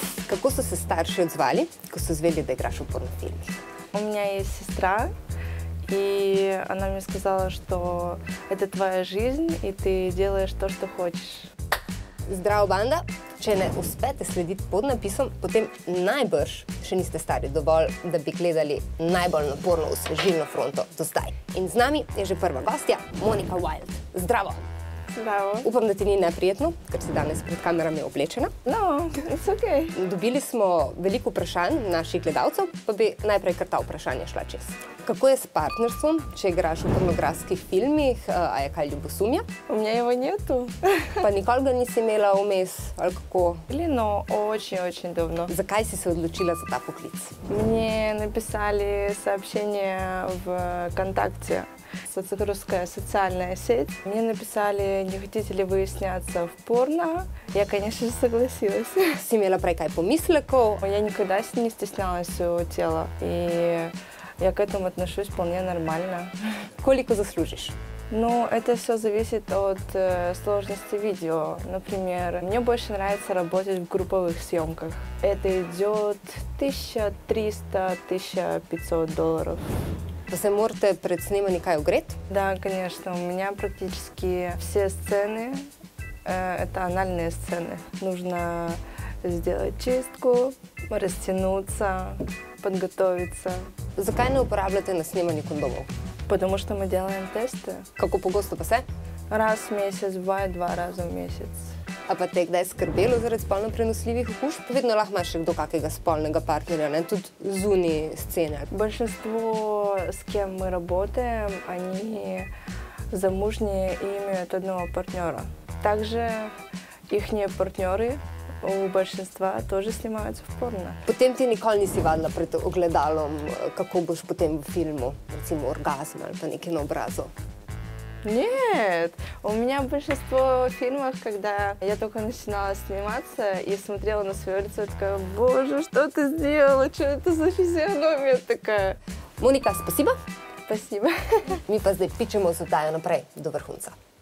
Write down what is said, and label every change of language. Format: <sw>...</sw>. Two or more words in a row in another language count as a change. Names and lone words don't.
<sl>Kako so se starši odzvali, ko so izvedeli, da igraš v pornofilmih?</sl> <ru>У меня есть сестра, и она мне сказала, что это твоя жизнь, и ты делаешь то, что хочешь.</ru> <sl>Zdravo, banda! Če ne uspete slediti pod napisom, potem najbrž še niste stari dovolj, da bi gledali najbolj naporno osvežilno fronto do zdaj. In z nami je že prva gostja, Monika Wild. Zdravo! Zdravo. Upam, da ti ni neprijetno, ker si danes pred kamerami oblečena.</sl> <en>No, it's okay.</en> <sl>Dobili smo veliko vprašanj naših gledalcev, pa bi najprej kar ta vprašanja šla čez. Kako je s partnerstvom, če igraš v pornografskih filmih, a je kaj ljubosumja?</sl> <ru>У меня его нету.</ru> <sl>Pa nikoli ga nisi imela vmes, ali kako?</sl> <ru>Но очень-очень давно.</ru> <sl>Zakaj si se odločila za ta poklic?</sl> <ru>Мне написали сообщение в ВКонтакте, русская социальная сеть. Мне написали, не хотите ли вы сняться в порно. Я, конечно же, согласилась.</ru> <sl>Si imela prej kaj pomislekov?</sl> <ru>Я никогда не стеснялась своего тела, и я к этому отношусь вполне нормально.</ru> <sl>Koliko zaslužiš?</sl> <ru>Ну, это все зависит от сложности видео. Например, мне больше нравится работать в групповых съемках. Это идет $1300–1500.</ru> <sl>Pa se morate pred snemanjem kaj ogreti?</sl> <ru>Да, конечно, у меня практически все сцены это анальные сцены. Нужно сделать чистку, растянуться, подготовиться.</ru> <sl>Zakaj ne uporabljate na snemanju kondomov?</sl> <ru>Потому что мы делаем тесты.</ru> <sl>Kako pogosto pa se?</sl> <ru>Раз в месяц, бывает 2 раза в месяц.</ru> <sl>A pa te je kdaj skrbelo zaradi spolno prenosljivih okužb? Vedno lahko imaš še kdo kakega spolnega partnerja, ne? Tudi zunaj scene.</sl> <ru>Большинство, с кем мы работаем, они замужние и имеют одного партнера. Также ихние партнеры у большинства тоже снимаются в порно.</ru> <sl>Potem ti nikoli nisi vadila pred ogledalom, kako boš potem v filmu, recimo orgazm ali pa nekaj na obrazu?</sl> <ru>Нет, у меня большинство фильмов, когда я только начинала сниматься и смотрела на свое лицо, такая, боже, что ты сделала, что это за физиономия такая. Monika, spasiba. Спасибо.</ru> <sl>Mi pa zdaj pičemo z oddajo naprej do vrhunca.</sl>